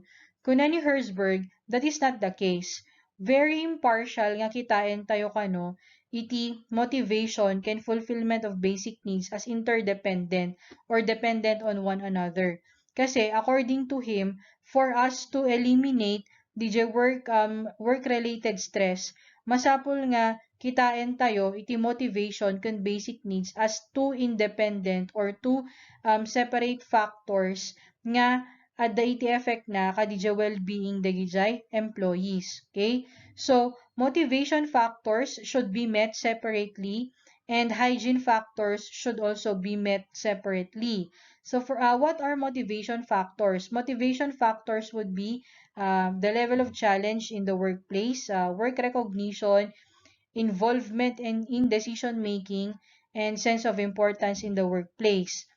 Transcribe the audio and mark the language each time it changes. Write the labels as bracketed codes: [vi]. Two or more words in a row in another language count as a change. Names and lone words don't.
[ilo] Kuna ni Herzberg, [en] that is not the case. Very impartial [ilo] nga kitain tayo kano iti [en] motivation can fulfillment of basic needs as interdependent or dependent on one another. Kasi according to him, for us to eliminate DJ work-related stress, [ilo] masapul nga kitain tayo iti motivation kan [en] basic needs as two independent or two separate factors [ilo] nga adda iti effect na kadija well-being dagijay employees. Okay? [en] So, motivation factors should be met separately and hygiene factors should also be met separately. So, for what are motivation factors? Motivation factors would be the level of challenge in the workplace, work recognition, involvement in decision making, and sense of importance in the workplace.